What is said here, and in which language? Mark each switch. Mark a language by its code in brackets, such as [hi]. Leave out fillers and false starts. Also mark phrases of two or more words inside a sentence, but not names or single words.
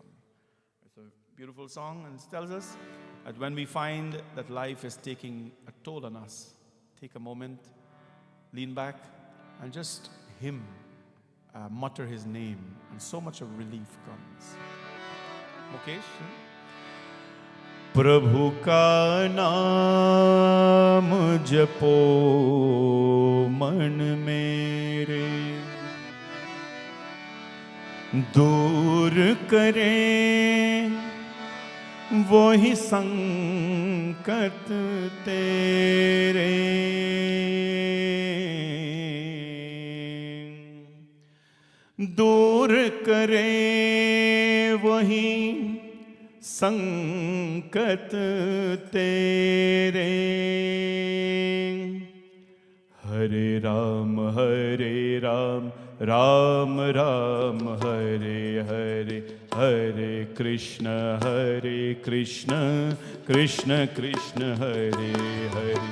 [en] It's a beautiful song, and it tells us that when we find that life is taking a toll on us, take a moment, lean back, and just hymn, mutter his name, and so much of relief comes. Mukesh? [hi] प्रभु का नाम जपो मन मेरे, दूर करे वही संकट तेरे. दूर करे वही संकट तेरे. हरे राम राम राम हरे हरे, हरे कृष्ण कृष्ण कृष्ण हरे हरे.